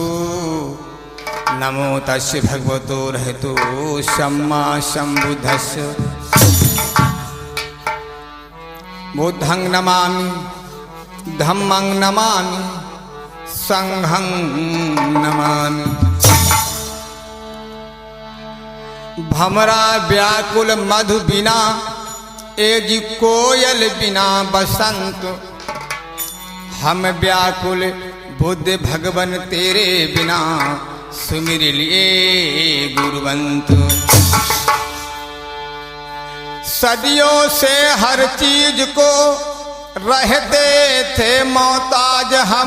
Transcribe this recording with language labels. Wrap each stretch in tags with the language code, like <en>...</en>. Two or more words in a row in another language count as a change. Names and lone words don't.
<pi>नमो तस्य भगवतो रहतो सम्मा संबुद्धस्सु। बुद्धं नमामि धम्मं नमामि संघं नमामि।</pi> <hi>भमरा व्याकुल मधु बिना एजी कोयल बिना बसंत। हम व्याकुल बुद्ध भगवन तेरे बिना सुमिर लिए गुरुवंत। सदियों से हर चीज को रहते थे मोहताज हम।</hi>